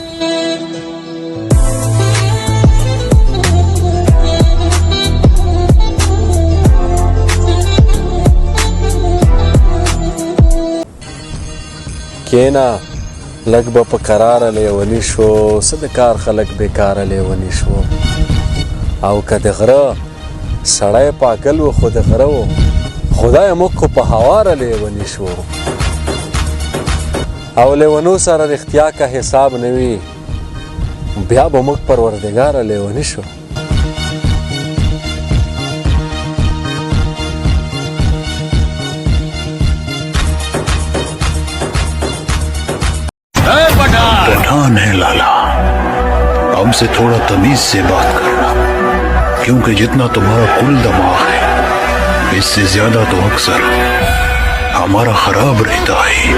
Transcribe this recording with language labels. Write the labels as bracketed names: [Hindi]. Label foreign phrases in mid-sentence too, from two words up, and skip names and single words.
[Pashto] کینا لږ به په قراره لیوني شو څه د کار خلک بېکاره لیوني شو او که د غره سړی پاگل و خو د غره و خدای موږ خو په هواره لیوني شو او لیونو سره رښتیا که حساب نه وي بیا به موږ پروردګاره لیوني شو [Urdu] پٹھان ہے لالہ، ہم سے تھوڑا تمیز سے بات کرنا، کیونکہ جتنا تمہارا کل دماغ ہے اس سے زیادہ تو اکثر ہمارا خراب رہتا ہے.